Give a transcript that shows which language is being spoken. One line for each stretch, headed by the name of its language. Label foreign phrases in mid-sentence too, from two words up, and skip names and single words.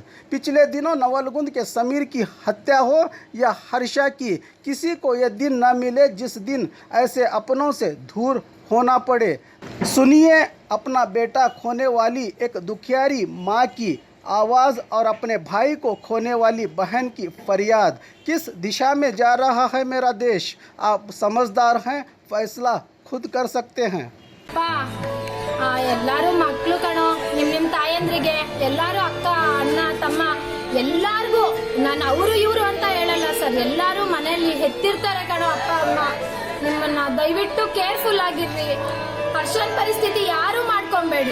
Hindi: पिछले दिनों नवलगुंद के समीर की हत्या हो या हर्षा की, किसी को ये दिन न मिले जिस दिन ऐसे अपनों से दूर होना पड़े। सुनिए अपना बेटा खोने वाली एक दुखियारी माँ की आवाज़ और अपने भाई को खोने वाली बहन की फरियाद। किस दिशा में जा रहा है मेरा देश, आप समझदार हैं, फैसला खुद कर सकते हैं।
Kannada: ಎಲ್ಲರೂ ಮಕ್ಕಳು ಕಣೋ, ನಿಮ್ಮ ತಾಯಂದ್ರಿಗೆ ಎಲ್ಲರೂ ಅಕ್ಕ ಅಣ್ಣ ತಮ್ಮ ಎಲ್ಲಾರ್ಗೂ ನಾನು ಅವರು ಇವರು ಅಂತ ಹೇಳಲ್ಲ ಸರ್, ಎಲ್ಲರೂ ಮನೆಯಲ್ಲಿ ಹೆತ್ತಿರ್ತಾರೆ ಕಣೋ ಅಪ್ಪ ಅಮ್ಮ. ನಿಮ್ಮನ್ನ ದಯವಿಟ್ಟು ಕೇರ್ಫುಲ್ ಆಗಿರ್ರಿ. ಹರ್ಷನ್ ಪರಿಸ್ಥಿತಿ ಯಾರು ಮಾಡ್ಕೊಬೇಡಿ.